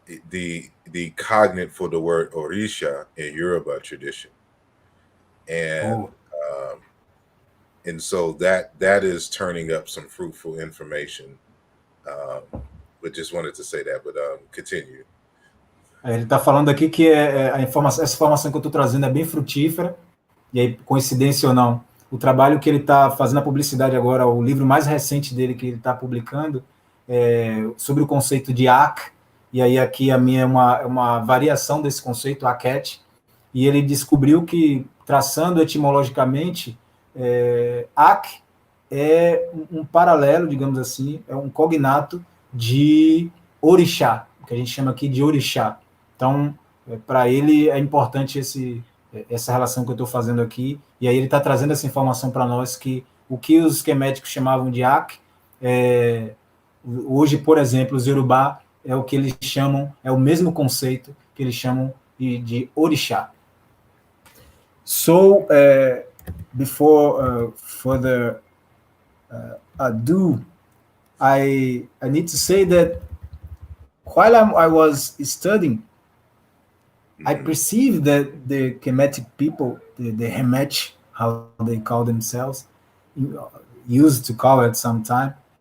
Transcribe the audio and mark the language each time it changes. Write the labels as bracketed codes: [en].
[en] the cognate for the word Orisha in Yoruba tradition, and so that is turning up some fruitful information. But just wanted to say that. But continue. [pt] Ele está falando aqui que essa informação que eu estou trazendo é bem frutífera, e aí, coincidência ou não, o trabalho que ele está fazendo a publicidade agora, o livro mais recente dele que ele está publicando, sobre o conceito de Ak, e aí aqui a minha é uma variação desse conceito, Aket, e ele descobriu que, traçando etimologicamente, Ak é um paralelo, digamos assim, é um cognato de Orixá, que a gente chama aqui de Orixá. Então, para ele é importante essa relação que eu estou fazendo aqui, e aí ele está trazendo essa informação para nós que o que os esqueméticos chamavam de Ak, hoje, por exemplo, os Yorubá é o que eles chamam, é o mesmo conceito que eles chamam de Orixá. [en] So, before further ado, I need to say that while I was studying, I perceived that the Kemetic people, the Hemech, how they call themselves, used to call it sometime,